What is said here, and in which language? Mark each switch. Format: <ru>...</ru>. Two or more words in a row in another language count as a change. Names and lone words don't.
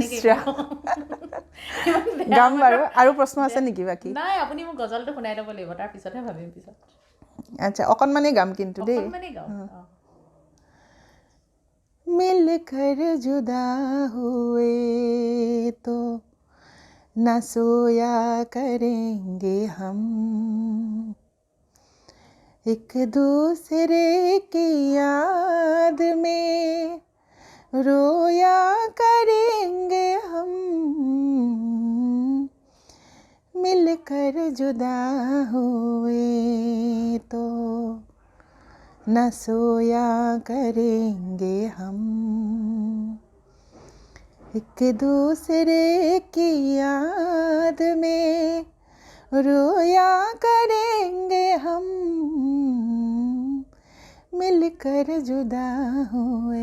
<as>গাম বাৰু আৰু প্ৰশ্ন আছে নেকি বাকী নাই আপুনি মোক গজলটো শুনাই ল'ব লাগিব তাৰ পিছতহে ভাবিম পিছত আচ্ছা অকণমানেই গাম কিন্তু দেই</as> <ur>مل کر جدا ہوئے تو نہ سویا کریں گے ہم ایک دوسرے کی یاد میں رویا کریں گے ہم مل کر جدا ہوئے تو نہ سویا کریں گے ہم ایک دوسرے کی یاد میں رویا کریں گے ہم مل کر جدا ہوئے</ur>